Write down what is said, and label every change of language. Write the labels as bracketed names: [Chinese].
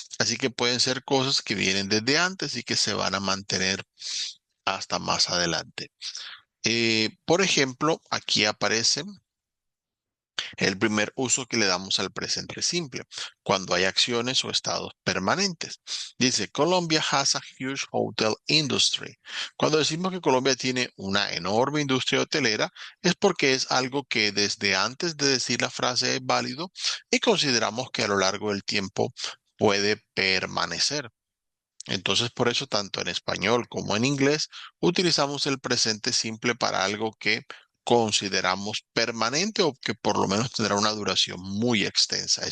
[Spanish] Así que pueden ser cosas que vienen desde antes y que se van a mantener hasta más adelante. Por ejemplo, aquí aparece el primer uso que le damos al presente simple, cuando hay acciones o estados permanentes. [English] Dice, Colombia has a huge hotel industry. [Spanish] Cuando decimos que Colombia tiene una enorme industria hotelera, es porque es algo que desde antes de decir la frase es válido y consideramos que a lo largo del tiempo puede permanecer. Entonces, por eso, tanto en español como en inglés, utilizamos el presente simple para algo que consideramos permanente o que por lo menos tendrá una duración muy extensa.